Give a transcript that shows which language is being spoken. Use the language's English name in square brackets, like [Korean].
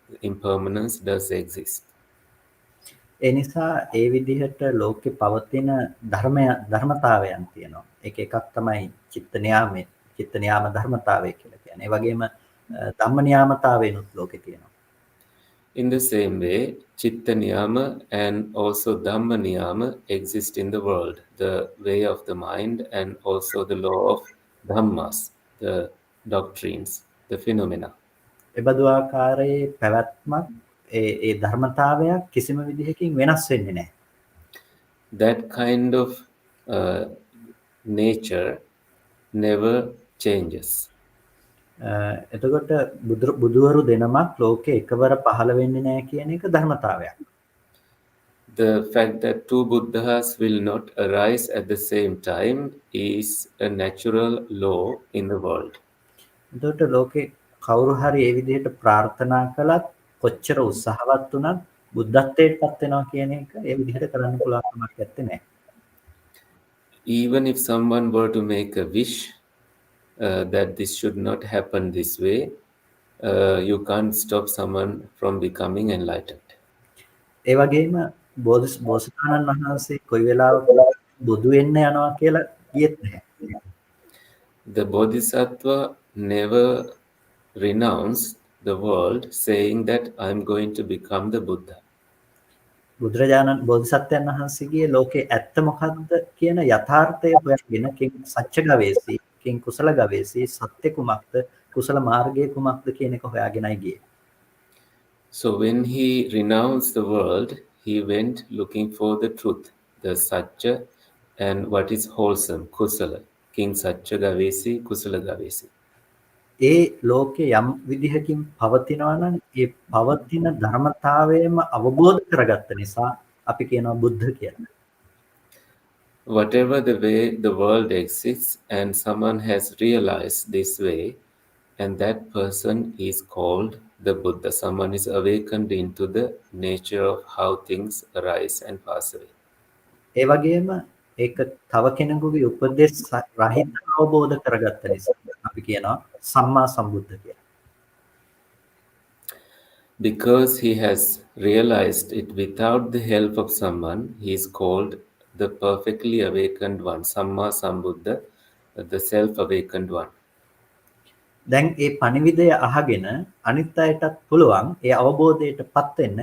[English] Impermanence does exist. [Sinhala] ඒ නිසා ඒ විදිහට ලෝකේ පවතින ධර්මතාවයන් තියෙනවා. ඒක එකක් තමයි චිත්ත නියාම ධර්මතාවය කියලා කියන්නේ. ඒ වගේම ධම්ම නියාමතාවයනුත් ලෝකේ තියෙනවා. [English] In the same way, chitta niyama and also dhamma niyama exist in the world, the way of the mind and also the law of dhammas, the doctrines, the phenomena. [Sinhala] එබඳු ආකාරයේ පැවැත්මක් ඒ ධර්මතාවයක් කිසිම විදිහකින් වෙනස් වෙන්නේ නැහැ. [English] That kind of nature never changes. [Sinhala] එතකොට බුදුවරු දෙනමක් ලෝකේ එකවර පහළ වෙන්නේ නැහැ කියන එක ධර්මතාවයක්. [English] The fact that two Buddhas will not arise at the same time is a natural law in the world. [Sinhala] එතකොට ලෝකේ කවුරු හරි ඒ විදිහට ප්‍රාර්ථනා කළත් කොච්චර උත්සාහවත් වුණත් බුද්ධත්වයට පත් වෙනවා කියන එක ඒ විදිහට කරන්න පුළුවන් කමක් නැත්තේ නෑ. [English] Even if someone were to make a wish that this should not happen this way. You can't stop someone from becoming enlightened. [Sinhala] ඒ වගේම බෝසතාණන් වහන්සේ කොයි වෙලාවක බුදු වෙන්න යනවා කියලා කියෙත් නැහැ. [English] The Bodhisattva never renounced the world saying that I'm going to become the Buddha. [Sinhala] බුදුරජාණන් බෝධිසත්වයන් වහන්සේගේ ලෝකේ ඇත්ත මොකක්ද කියන යථාර්ථය හොයාගෙන [Pali] කිං සත්‍ය ගවේෂී කිං කුසල ගවේෂී [Sinhala] සත්‍ය කුමක්ද කුසල මාර්ගය කුමක්ද කියන එක හොයාගෙනයි ගියේ. [English] So when he renounced the world, he went looking for the truth, the satya, and what is wholesome, kusala. [Pali] King satya gavesi, kusala gavesi. [Sinhala] ඒ ලෝකේ යම් විදිහකින් පවතිනවා නම් ඒ පවතින ධර්මතාවයම අවබෝධ කරගත්ත නිසා අපි කියනවා බුද්ධ කියලා. [English] Whatever the way the world exists, and someone has realized this way, and that person is called the Buddha. Someone is awakened into the nature of how things arise and pass away. [Sinhala] ඒ වගේම ඒක තව කෙනෙකුගේ උපදෙස් රහිත අවබෝධ කරගත්ත නිසා අපි කියනවා සම්මා සම්බුද්ධ කියලා. [English] Because he has realized it without the help of someone, he is called the perfectly awakened one, Samma Sambuddha, the self-awakened one. [Sinhala] දැන් ඒ පණිවිඩය අහගෙන අනිත් අයටත් පුළුවන් ඒ අවබෝධයටපත් වෙන්න.